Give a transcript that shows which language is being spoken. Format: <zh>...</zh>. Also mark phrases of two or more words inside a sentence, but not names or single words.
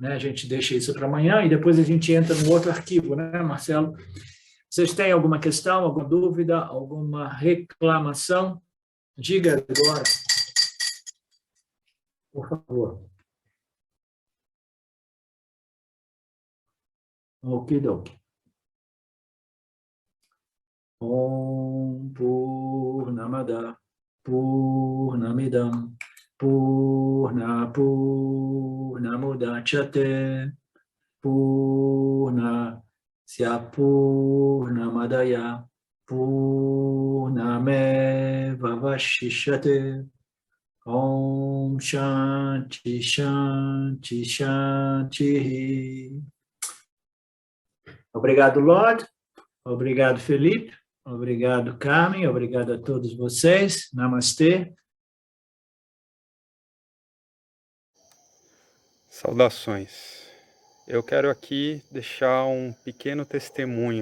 <pt>A gente deixa isso para amanhã e depois a gente entra no outro arquivo, né, Marcelo? Vocês têm alguma questão, alguma dúvida, alguma reclamação? Diga agora, por favor. Okidoki.</pt> <sa>Om Purnamada Purnamidam Purnamudachyate Purnasya Purnamadaya Purnamevavashishyate Om Shanti Shanti Shanti.</sa> <pt>Obrigado, Lord. Obrigado, Felipe. Obrigado, Carmen. Obrigado a todos vocês. Namastê. Saudações. Eu quero aqui deixar um pequeno testemunho.</pt>